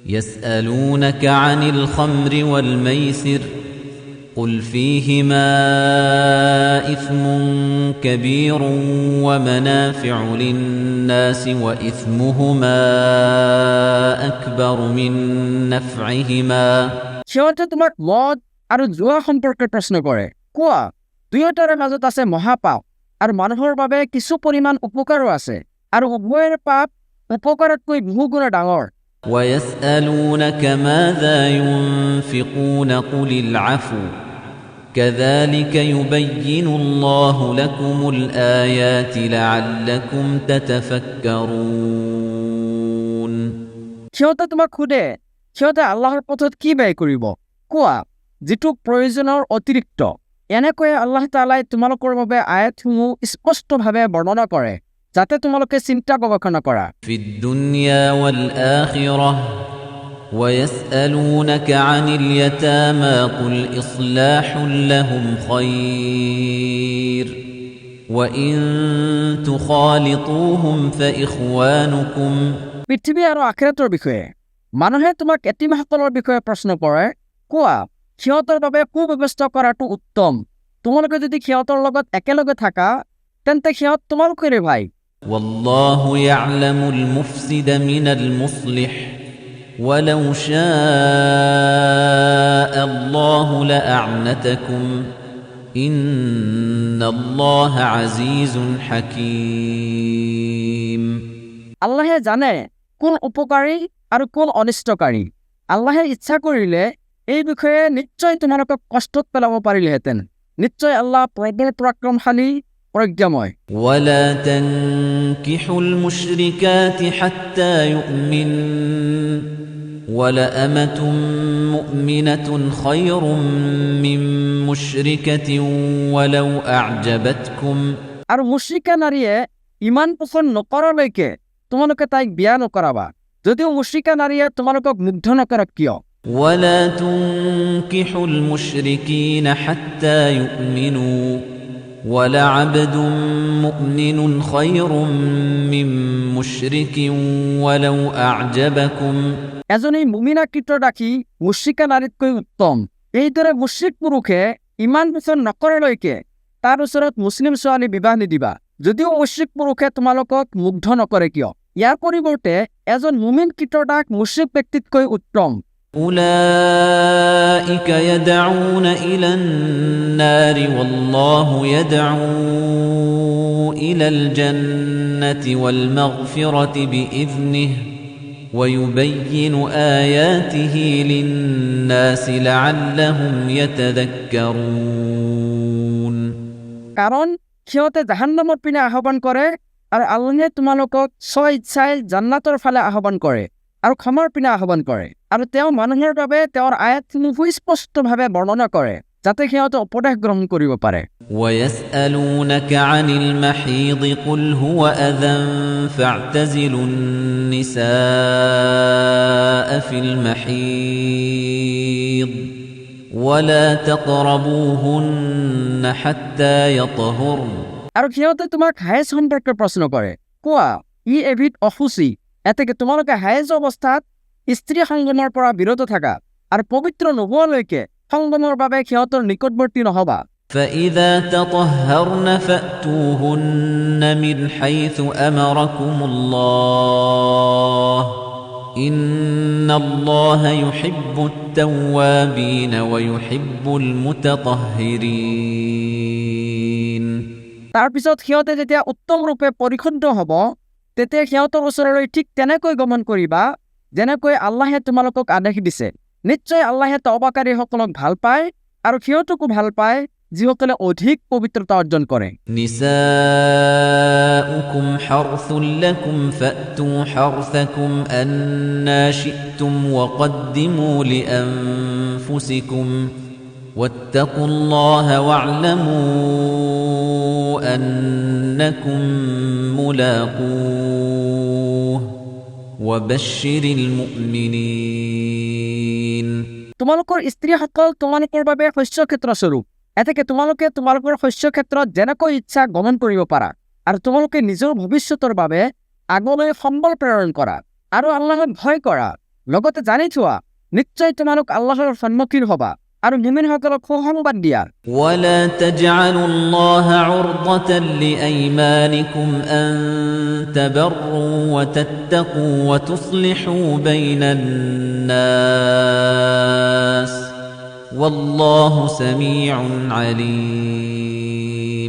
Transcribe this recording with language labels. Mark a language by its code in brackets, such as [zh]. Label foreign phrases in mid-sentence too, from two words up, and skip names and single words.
[ar] يسألونك عن الخمر والميسر قل فيهما إثم كبير ومنافع للناس وإثمهما أكبر من نفعهما [as] সিহঁতে তোমাক মদ আৰু জুৱা সম্পৰ্কে প্ৰশ্ন কৰে কোৱা দুয়োটাৰে মাজত আছে মহাপাপ আৰু মানুহৰ বাবে কিছু পৰিমাণ উপকাৰো আছে আৰু উভয়ৰ পাপ উপকাৰতকৈ বহুগুণ ডাঙৰ [ar] ويسألونك ماذا ينفقون قل العفو كذلك يبين الله لكم الآيات لعلكم تتفكرون [as] সিহঁতে তোমাক সোধে সিহঁতে আল্লাহৰ পথত কি ব্যয় কৰিব কোৱা যিটো প্ৰয়োজনৰ অতিৰিক্ত এনেকৈ আল্লাহ তাআলাই তোমালোকৰ বাবে আয়াতসমূহ স্পষ্টভাৱে বৰ্ণনা কৰে যাতে তোমালোকে চিন্তা গৱেষণা কৰা [ar] في الدنيا والآخرة ويسألونك عن اليتامى قل إصلاح لهم خير وإن تخالطوهم فإخوانكم [as] পৃথিৱী আৰু আখিৰাতৰ বিষয়ে মানুহে তোমাক এতিমসকলৰ বিষয়ে প্ৰশ্ন কৰে কোৱা সিহঁতৰ বাবে সুব্যৱস্থা কৰাটো উত্তম তোমালোকে যদি সিহঁতৰ লগত একেলগে থাকা তেন্তে সিহঁত তোমালোকৰে ভাই [ar] والله يعلم المفسد من المصلح ولو شاء الله لأعنتكم إن الله عزيز حكيم [as] আল্লাহে জানে কোন উপকাৰী আৰু কোন অনিষ্টকাৰী আল্লাহে ইচ্ছা কৰিলে এই বিষয়ে নিশ্চয় তোমালোকক কষ্টত পেলাব পাৰিলেহেঁতেন নিশ্চয় আল্লাহ প্ৰবল পৰাক্ৰমশালী প্ৰজ্ঞাময় [ar] ولا تنكحوا المشركات حتى يؤمن ولأمة مؤمنة خير من مشركة ولو أعجبتكم [as] আৰু মুশ্ৰিকা নাৰীয়ে ইমান পছন্দ নকৰালৈকে তোমালোকে তাইক বিয়া নকৰাবা যদিও মুশ্ৰিকা নাৰীয়ে তোমালোকক মুগ্ধ নকৰক কিয় [ar] ولا تنكحوا المشركين حتى يؤمنوا ولعبد مؤمن خير من مشرك ولو أعجبكم [as] এজনী মুমিনাকৃত ৰাখি মুশ্ৰিকা নাৰীতকৈ উত্তম এইদৰে মুশ্ৰিক পুৰুষে ইমান পছন্দ নকৰালৈকে তাৰ ওচৰত মুছলিম ছোৱালী বিবাহ নিদিবা যদিও মুশ্ৰিক পুৰুষে তোমালোকক মুগ্ধ নকৰে কিয় ইয়াৰ পৰিৱৰ্তে এজন মুমিন কৃতদাস মুশ্ৰিক ব্যক্তিতকৈ উত্তম [ar] أولئك يدعون إلى النار والله يدعو إلى الجنة والمغفرة بإذنه ويبين آياته للناس لعلهم يتذكرون [as] কাৰণ সিহঁতে জাহান্নামৰ পিনে আহ্বান কৰে আৰু আল্লাহে তোমালোকক স্বইচ্ছাই জান্নাতৰ ফালে আহ্বান কৰে আৰু ক্ষমাৰ পিনে আহ্বান কৰে আৰু তেওঁ মানুহৰ বাবে তেওঁৰ আয়াতসমূহ স্পষ্টভাৱে বৰ্ণনা কৰে যাতে সিহঁতে উপদেশ গ্ৰহণ কৰিব পাৰে [ar] ويسألونك عن المحيض قل هو أذى فاعتزلوا النساء في المحيض ولا تقربوهن حتى يطهرن [as] আৰু সিহঁতে তোমাক হায়েজ সম্পৰ্কে প্ৰশ্ন কৰে কোৱা ই এবিধ অসুচি এতেকে তোমালোকে হায়েজ অৱস্থাত স্ত্ৰী সংগমৰ পৰা বিৰত থাকা আৰু পবিত্ৰ নোহোৱালৈকে সংগমৰ বাবে সিহঁতৰ নিকটৱৰ্তী নহবা [ar] فإذا تطهرن فأتوهن من حيث أمركم الله إن الله يحب التوابين ويحب المتطهرين [as] তাৰ পিছত সিহঁতে যেতিয়া উত্তম ৰূপে পৰিশুদ্ধ হ'ব তেতিয়া সিহঁতৰ ওচৰলৈ ঠিক তেনেকৈ গমন কৰিবা যেনেকৈ আল্লাহে তোমালোকক আদেশ দিছে নিশ্চয় আল্লাহে তওবাকাৰীসকলক ভাল পায় আৰু সিহঁতকো ভাল পায় যিসকলে অধিক পবিত্ৰতা অৰ্জন কৰে [ar] نساؤكم حرث لكم فأتوا حرثكم أنى شئتم وقدموا لأنفسكم واتقوا الله واعلموا أنكم ملاقوه وبشر المؤمنين [as] তোমালোকৰ স্ত্ৰীসকল তোমালোকৰ বাবে শস্যক্ষেত্ৰ স্বৰূপ এতেকে তোমালোকে তোমালোকৰ শস্যক্ষেত্ৰত যেনেকৈ ইচ্ছা গমন কৰিব পাৰা আৰু তোমালোকে নিজৰ ভৱিষ্যতৰ বাবে আগলৈ সম্বল প্ৰেৰণ কৰা আৰু আল্লাহক ভয় কৰা লগতে জানি থোৱা নিশ্চয় তোমালোক আল্লাহৰ সন্মুখীন হবা আৰু মুমিনসকলক সুসংবাদ দিয়া [ar] ولا تجعلوا الله عرضة لأيمانكم أن تبروا وتتقوا وتصلحوا بين الناس والله سميع عليم